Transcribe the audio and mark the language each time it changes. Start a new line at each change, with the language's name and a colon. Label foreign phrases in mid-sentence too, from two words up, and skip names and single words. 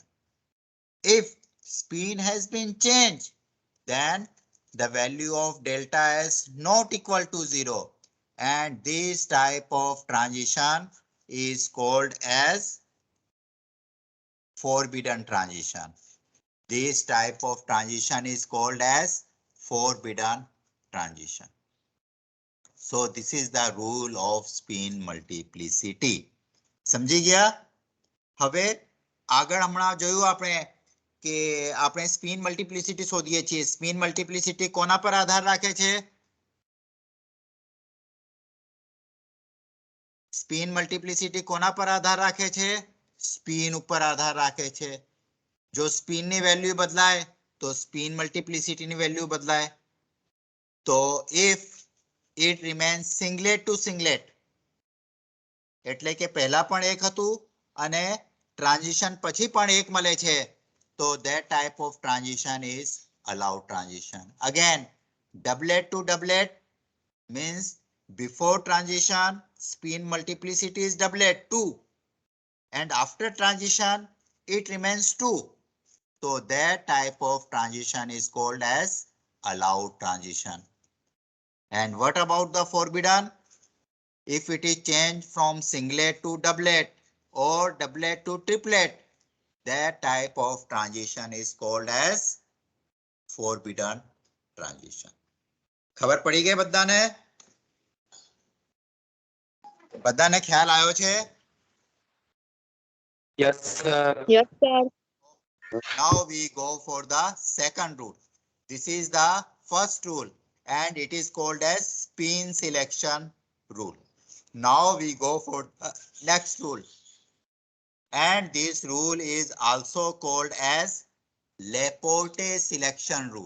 English: If spin has been changed, then the value of delta S not equal to 0 and this type of transition is called as forbidden transition. This type of transition is called as forbidden transition. So this is the rule of spin multiplicity.
Gujarati: સમજી ગયા? હવે આગળ હમણાં જોયું આપણે કે આપણે
English: spin multiplicity
Gujarati: શોધીએ છીએ.
English: spin multiplicity
Gujarati: કોના પર આધાર રાખે છે?
English: spin multiplicity
Gujarati: કોના પર આધાર રાખે છે? સ્પિન ઉપર આધાર રાખે છે. જો સ્પિન ની વેલ્યુ બદલાય તો
English: spin multiplicity
Gujarati: ની વેલ્યુ બદલાય.
English: તો if it remains singlet to singlet
Gujarati: એટલે કે પહેલા પણ એક હતું અને ટ્રાન્ઝિશન પછી પણ એક મળે છે
English: so that type of transition is allowed transition. Again, doublet to doublet means before transition spin multiplicity is doublet 2 and after transition it remains 2. So that type of transition is called as allowed transition. And what about the forbidden? If it is changed from singlet to doublet or doublet to triplet, that type of transition is called as forbidden transition.
Gujarati: ખબર પડી ગઈ બધાને? બધાને ખ્યાલ આવ્યો છે?
English: Yes, sir. Yes, sir. Now we go for the second rule. This is the first rule and it is called as spin selection rule. Now we go for the next rule. And this rule is also called as Laporte selection rule.